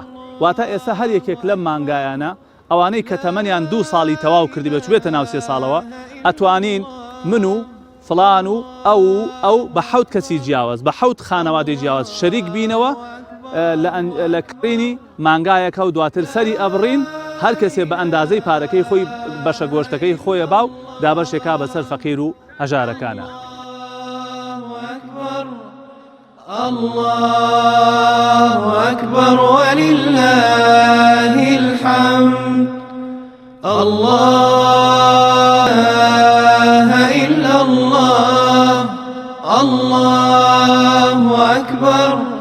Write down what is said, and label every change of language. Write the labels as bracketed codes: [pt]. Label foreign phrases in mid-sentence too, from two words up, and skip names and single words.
[ckb] واتە ئێستا هەر یەکێک لەم مانگایانە ئەوانەی کە تەمەنیان 2 ساڵی تەواو کردی بێ چوبێتە ناو 3 ساڵەوە ئەتوانین من و فلان و ئەو بە 7 کەسی جیاواز بە 7 خانەوادەی جیاواز شەریک بینەوە لە کڕینی مانگایەکە و دواتر سەری ئەبڕین هەر کەسێ بە ئەندازەی پارەکەی خۆی بەشە گۆشتەکەی خۆیە باو دابەشێکا بەسەر فەقیر و هەژارەکانە. [ar] الله أكبر ولله الحمد الله إلا الله الله أكبر